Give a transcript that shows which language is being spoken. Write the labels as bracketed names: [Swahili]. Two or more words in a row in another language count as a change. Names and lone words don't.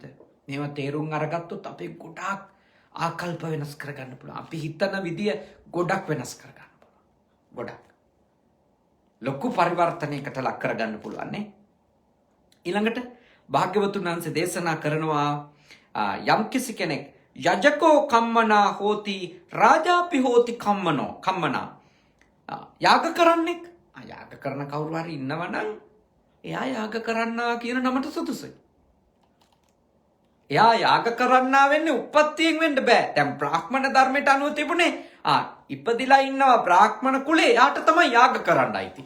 [Sinhala] මේවා තේරුම් අරගත්තොත් අපේ ගොඩාක් ආකල්ප වෙනස් කරගන්න පුළුවන්. අපි හිතන විදිය ගොඩක් වෙනස් කරගන්න පුළුවන්. ගොඩක්. ලොකු පරිවර්තනයකට ලක් කරගන්න පුළුවන් නේ. ඊළඟට භාග්‍යවතුන් වහන්සේ දේශනා කරනවා යම්කිසි කෙනෙක් [Pali] යජකෝ කම්මනා හෝති රාජාපි හෝති කම්මනා [Sinhala] යාග කරන්නෙක් යාග කරන කවුරු හරි ඉන්නවා නම් එයා යාග කරන්නා කියන නමට සුදුසුයි. එයා යාග කරන්නා වෙන්නේ උප්පත්තියෙන් වෙන්න බෑ. දැන් බ්‍රාහ්මණ ධර්මයට අනුව තිබුණේ ඉපදිලා ඉන්නවා බ්‍රාහ්මණ කුලේ යාට තමයි යාග කරන්නයි තියෙන්නේ.